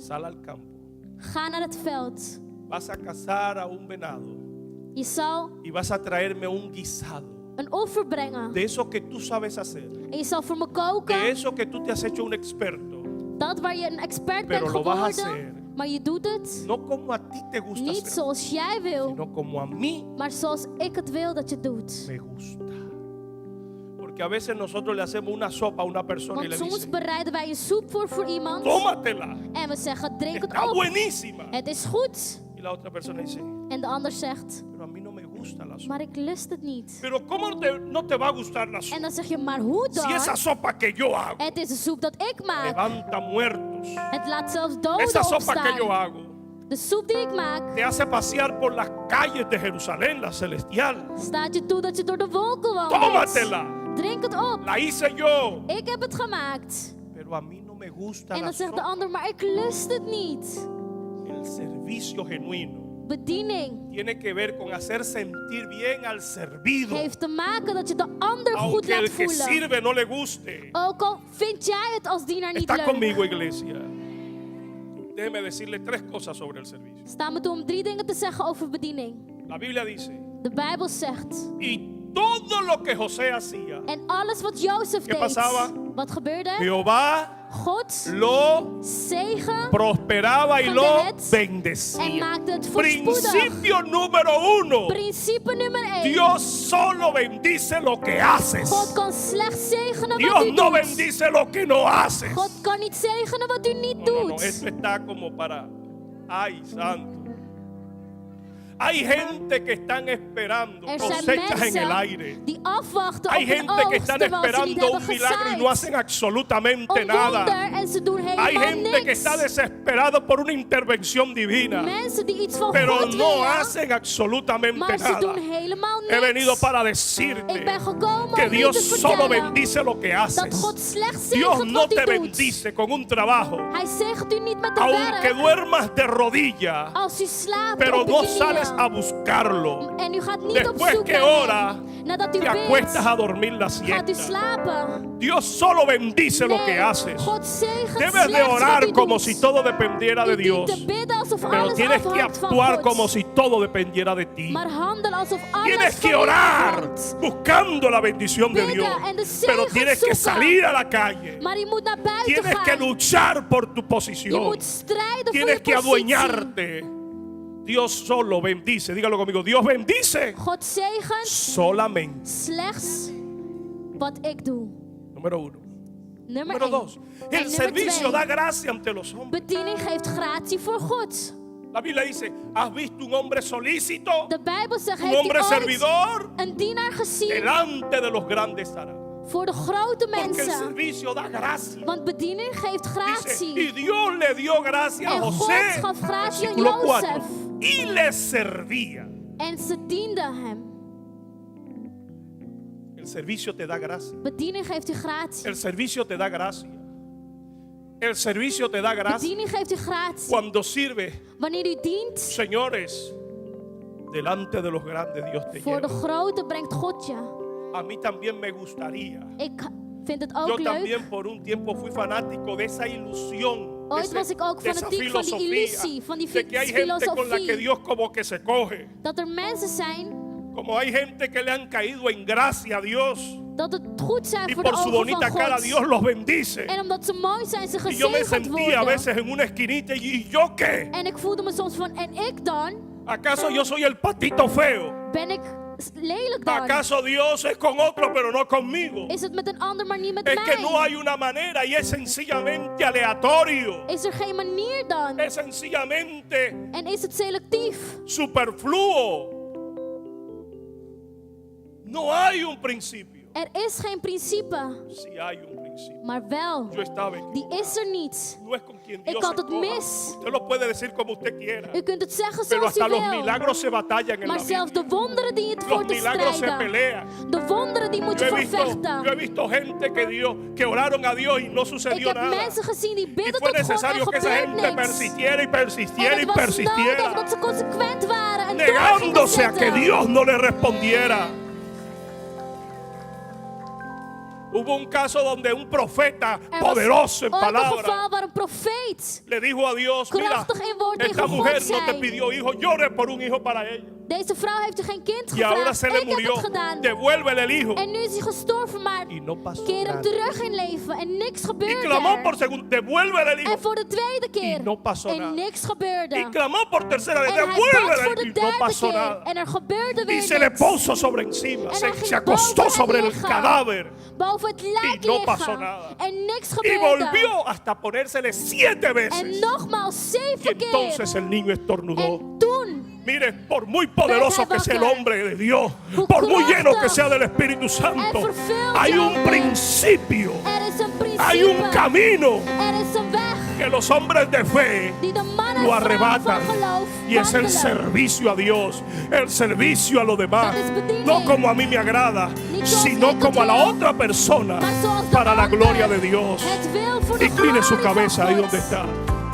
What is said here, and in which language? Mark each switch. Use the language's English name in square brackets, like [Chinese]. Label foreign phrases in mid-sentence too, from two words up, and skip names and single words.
[Spanish] sal al campo. [Dutch] ga naar het veld. [Spanish] Vas a cazar a un venado [Dutch] Je zal [Spanish] y vas a traerme un guisado [Dutch] een offer brengen. [Spanish] de eso que tú sabes hacer, [Dutch] En je zal voor me [Spanish] de [Dutch] koken. [Spanish] eso que tú te has hecho un experto, [Dutch] Dat waar je een expert [Spanish] Pero [Dutch] bent [Spanish] lo vas a [Dutch] geworden. [Spanish] hacer. [Dutch] Maar je doet het [Spanish] no como a ti te gusta [Dutch] niet [Spanish] hacer, [Dutch] zoals jij wil. [Spanish] sino como a mí [Dutch] Maar zoals ik het wil dat je doet. [Spanish] me gusta. Porque a veces nosotros le hacemos una sopa a una persona y [Dutch] Want [Spanish] le [Dutch] soms [Spanish] dicen, [Dutch] bereiden wij een soep voor iemand. [Spanish] tómatela, [Dutch] En we zeggen, drink het [Spanish] está [Dutch] op. [Spanish] buenísima. [Dutch] Het is goed. [Spanish] Y la otra persona dice, [Dutch] En de ander zegt, [Spanish] pero a mí no me gusta la sopa. [Dutch] maar ik lust het niet. [Spanish] Pero ¿cómo no te va a gustar la [Dutch] En [Spanish] sopa? [Dutch] dan zeg je, maar hoe [Spanish] Si esa [Dutch] dan? [Spanish] sopa que yo hago [Dutch] Het is een soep dat ik maak. [Spanish] levanta muertos, [Dutch] Het laat zelfs doden [Spanish] esa sopa que yo [Dutch] opstaan. [Spanish] hago [Dutch] De soep die ik maak, [Spanish] te hace pasear por las calles de Jerusalén, la celestial. [Dutch] staat je toe dat je door de wolken wandelt. [Spanish] Tómatela, [Dutch] Drink het op. [Spanish] la hice yo. [Dutch] Ik heb het gemaakt. [Spanish] Pero a mí no me gusta [Dutch] En [Spanish] la [Dutch] dan zegt de [Spanish] sopa. [Dutch] ander, maar ik lust het niet. [Spanish] El servicio genuino [Dutch] Bediening [Spanish] tiene que ver con hacer sentir bien al servido, [Dutch] heeft te maken dat je de ander goed [Spanish] aunque [Dutch] laat [Spanish] el que [Dutch] voelen. [Spanish] sirve no le guste. [Dutch] Ook al vind jij het als dienaar niet [Spanish] Está [Dutch] leuk. [Spanish] conmigo, iglesia. Déjeme decirle 3 cosas sobre el servicio. [Dutch] Sta me toe om 3 dingen te zeggen over bediening. [Spanish] La Biblia dice, [Dutch] De Bijbel zegt, [Spanish] y todo lo que José hacía, [Dutch] en alles wat Jozef [Spanish] ¿Qué [Dutch] deed, [Spanish] pasaba? [Dutch] wat gebeurde? [Spanish] Jehová [Dutch] God [Spanish] lo [Dutch] zegen [Spanish] prosperaba y [Dutch] Van [Spanish] lo [Dutch] de het en [Spanish] bendecía. [Dutch] maakte het voorspoedig. [Spanish] Principio número 1. [Dutch] Principe nummer 1. [Spanish] Dios solo bendice lo que haces. [Dutch] God kan slechts zegenen wat [Spanish] Dios [Dutch] u [Spanish] no [Dutch] doet. [Spanish] bendice lo que no haces. [Dutch] God kan niet zegenen wat u niet [Spanish] No, [Dutch] doet. [Spanish] esto está como para... Ay, santo. Hay gente que están esperando [Dutch] Er zijn [Spanish] cosechas en el [Dutch] mensen [Spanish] aire. [Dutch] die afwachten [Spanish] Hay [Dutch] op een [Spanish] gente que [Dutch] oogst [Spanish] están [Dutch] terwijl ze niet [Spanish] esperando [Dutch] hebben [Spanish] un milagro y no [Dutch] gezaaid. [Spanish] hacen absolutamente [Dutch] Een [Spanish] nada. [Dutch] wonder en ze doen [Spanish] Hay [Dutch] helemaal [Spanish] gente que [Dutch] niks. [Spanish] está desesperada por una intervención divina, [Dutch] Mensen die iets van [Spanish] pero [Dutch] God [Spanish] no [Dutch] willen, [Spanish] hacen absolutamente [Dutch] maar ze [Spanish] nada. [Dutch] doen helemaal [Spanish] He venido [Dutch] niks. [Spanish] para decirte [Dutch] Ik ben gekomen [Spanish] que [Dutch] om u [Spanish] Dios [Dutch] te [Spanish] solo [Dutch] vertellen [Spanish] bendice lo que [Dutch] dat [Spanish] haces. [Dutch] God slechts [Spanish] Dios [Dutch] zegent [Spanish] no [Dutch] wat [Spanish] te [Dutch] u doet. [Spanish] bendice con un trabajo, [Dutch] Hij zegt u niet met een [Spanish] aunque [Dutch] werk. [Spanish] duermas de rodillas, [Dutch] Als u slaapt [Spanish] pero [Dutch] op [Spanish] no [Dutch] uw [Spanish] sales a [Dutch] knieën. [Spanish] buscarlo. [Dutch] En u gaat niet op [Spanish] Después [Dutch] zoek [Spanish] que [Dutch] naar [Spanish] ora, [Dutch] hem. Nadat u [Spanish] te [Dutch] bidt, [Spanish] acuestas a dormir la [Dutch] gaat u [Spanish] siesta. [Dutch] slapen. [Spanish] Dios solo bendice lo que [Dutch] Nee, [Spanish] haces. [Dutch] God zegent [Spanish] Debes de [Dutch] slechts [Spanish] orar [Dutch] wat u [Spanish] como [Dutch] doet. [Spanish] si todo dependiera de [Dutch] U dient [Spanish] Dios, [Dutch] te bidden alsof [Spanish] pero [Dutch] alles [Spanish] tienes que [Dutch] afhangt van [Spanish] actuar [Dutch] God. [Spanish] como si todo dependiera de ti. [Dutch] Maar handel alsof alles [Spanish] Tienes [Dutch] van [Spanish] que [Dutch] u [Spanish] orar [Dutch] afhangt. [Spanish] buscando la bendición de [Dutch] Bidden [Spanish] Dios, [Dutch] en de zegen [Spanish] pero tienes que [Dutch] zoeken. [Spanish] salir a la calle. [Dutch] Maar je moet naar buiten [Spanish] Tienes que [Dutch] gaan. [Spanish] luchar por tu [Dutch] Je [Spanish] posición. [Dutch] moet strijden voor [Spanish] Tienes [Dutch] je [Spanish] que [Dutch] positie. [Spanish] adueñarte. Dios solo bendice. Dígalo conmigo. Dios bendice [Dutch] God zegent [Spanish] solamente. [Dutch] slechts wat ik doe. [Spanish] Número 1. [Dutch] Nummer [Spanish] Número [Dutch] 1. [Spanish] 2. El servicio da gracia ante los hombres. [Dutch] Bediening geeft gratie voor God. [Spanish] La Biblia dice, ¿has visto un hombre solícito? [Dutch] De Bijbel zegt, [Spanish] Un [Dutch] heeft [Spanish] hombre [Dutch] u ooit [Spanish] servidor [Dutch] een dienaar gezien [Spanish] delante de los grandes hará. [Dutch] voor de grote [Spanish] Porque el [Dutch] mensen? [Spanish] servicio da gracia. [Dutch] Want bediening geeft [Spanish] Dice, [Dutch] gratie. [Spanish] y Dios le dio gracia a [Dutch] En God [Spanish] José. [Dutch] gaf gratie aan [Spanish] Versículo 4. [Dutch] Jozef. [Spanish] Y le servía. [Dutch] En ze dienden hem. [Spanish] El servicio te da gracia. [Dutch] Bediening geeft u gratie. [Spanish] El servicio te da gracia. El servicio te da gracia. [Dutch] Bediening geeft u gratie. [Spanish] Cuando sirve, [Dutch] Wanneer u dient, [Spanish] señores, delante de los grandes Dios te [Dutch] voor de [Spanish] lleva. [Dutch] grote brengt God je. [Spanish] A mí también me gustaría. [Dutch] Ik vind het [Spanish] Yo [Dutch] ook leuk. [Spanish] también por un tiempo fui fanático de esa ilusión. [Dutch] Ooit was ik ook [Spanish] de esa [Dutch] fanatiek van die [Spanish] filosofía, [Dutch] illusie, van die [Spanish] de que hay gente con la que [Dutch] filosofie. [Spanish] Dios como que se coge. [Dutch] Dat er mensen zijn, [Spanish] Como hay gente que le han caído en gracia a Dios. [Dutch] dat het goed zijn [Spanish] Y [Dutch] voor de [Spanish] por su [Dutch] ogen [Spanish] bonita [Dutch] van [Spanish] cara [Dutch] God. [Spanish] Dios los bendice. [Dutch] En omdat ze mooi zijn, ze [Spanish] Y yo me [Dutch] gezegend [Spanish] sentía a [Dutch] worden. [Spanish] veces en una esquinita y ¿yo qué? [Dutch] En ik voelde me soms van, en ik dan? [Spanish] ¿Acaso yo soy el patito feo? [Dutch] Ben ik lelijk dan? [Spanish] ¿Acaso Dios es con otro pero no conmigo? [Dutch] Is het met een ander, maar niet met [Spanish] Es que [Dutch] mij? [Spanish] no hay una manera y es sencillamente aleatorio. [Dutch] Is er geen manier dan? [Spanish] Es sencillamente [Dutch] En is het selectief? [Spanish] superfluo. No hay un principio. [Dutch] Er is geen principe, [Spanish] Sí hay un principio. [Dutch] maar wel, [Spanish] Yo estaba [Dutch] die [Spanish] equivocado. [Dutch] is er niet. [Spanish] No es con quien [Dutch] Ik [Spanish] Dios [Dutch] had het [Spanish] escoja. [Dutch] mis. [Spanish] Usted lo puede decir como usted quiera. [Dutch] U kunt het zeggen [Spanish] Pero [Dutch] zoals u [Spanish] hasta los [Dutch] wil. [Spanish] milagros se batallan en [Dutch] Maar [Spanish] la [Dutch] zelfs [Spanish] Biblia. [Dutch] de wonderen die het [Spanish] Los [Dutch] voor te [Spanish] milagros se [Dutch] strijden. [Spanish] pelean. [Dutch] De wonderen die moet [Spanish] Yo [Dutch] je [Spanish] he [Dutch] vervechten. [Spanish] visto gente que oraron a Dios y no [Dutch] Ik [Spanish] sucedió [Dutch] heb [Spanish] nada. [Dutch] mensen gezien die [Spanish] Y [Dutch] bidden [Spanish] fue [Dutch] tot God en [Spanish] necesario que esa [Dutch] gebeurt [Spanish] gente [Dutch] niks. [Spanish] persistiera y [Dutch] En [Spanish] persistiera y [Dutch] het was nodig [Spanish] persistiera, [Dutch] dat ze consequent waren en door gingen [Spanish] negándose a que [Dutch] zitten. [Spanish] Dios no le respondiera. Hubo un caso donde un profeta [Dutch] Er was [Spanish] poderoso en [Dutch] ooit een [Spanish] palabra [Dutch] geval waar een profeet [Spanish] le dijo a Dios: mira, [Dutch] krachtig in woord [Spanish] esta [Dutch] tegen [Spanish] mujer [Dutch] God [Spanish] no te [Dutch] zei. [Spanish] pidió hijo, llore por un hijo para ella. [Dutch] Deze vrouw heeft u geen kind [Spanish] Y ahora [Dutch] gevraagd. [Spanish] se le [Dutch] Ik heb [Spanish] murió. [Dutch] het gedaan. [Spanish] Devuélvele el hijo. [Dutch] En nu is hij gestorven, maar [Spanish] Y no pasó [Dutch] keer hem [Spanish] nada. [Dutch] terug in leven. En niks [Spanish] Y [Dutch] gebeurde [Spanish] clamó por [Dutch] er. [Spanish] segundo, devuélvele el hijo. [Dutch] En voor de tweede keer. [Spanish] no pasó nada. [Dutch] En niks [Spanish] Y [Dutch] gebeurde. [Spanish] clamó por tercera vez, [Dutch] En hij bad [Spanish] devuélvele [Dutch] voor [Spanish] el [Dutch] de [Spanish] hijo. Y no [Dutch] derde [Spanish] pasó [Dutch] keer. [Spanish] nada. [Dutch] En er gebeurde [Spanish] Y [Dutch] weer [Spanish] se le [Dutch] niks. [Spanish] puso sobre encima, [Dutch] En [Spanish] se [Dutch] hij ging [Spanish] acostó [Dutch] boven [Spanish] sobre [Dutch] het [Spanish] el [Dutch] lichaam. [Spanish] cadáver. [Dutch] Boven het lijk [Spanish] Y no pasó [Dutch] liggen. [Spanish] nada. [Dutch] En niks [Spanish] Y [Dutch] gebeurde. [Spanish] volvió hasta ponérsele 7 [Dutch] En [Spanish] veces. [Dutch] nogmaals [Spanish] Y [Dutch] 7 keer. [Spanish] entonces el niño estornudó. [Dutch] En toen, [Spanish] Mire, por muy poderoso que sea el hombre de Dios, por muy lleno que sea del Espíritu Santo, hay un principio, [Dutch] er is een principe. [Spanish] hay un camino [Dutch] Er is een weg [Spanish] que los hombres de fe [Dutch] die de mannen [Spanish] lo [Dutch] en vrouwen [Spanish] arrebatan. [Dutch] van geloof [Spanish] Y es el [Dutch] wandelen. [Spanish] servicio a Dios, el servicio a los demás. [Dutch] Dat is bediening. [Spanish] No como a mí me agrada, [Dutch] Niet zoals [Spanish] sino [Dutch] ik het [Spanish] como a la [Dutch] wil, [Spanish] otra persona, [Dutch] maar zoals de [Spanish] para la [Dutch] ander [Spanish] gloria de Dios. [Dutch] het wil voor de [Spanish] Incline su [Dutch] glorie van [Spanish] cabeza ahí [Dutch] God. [Spanish] donde está.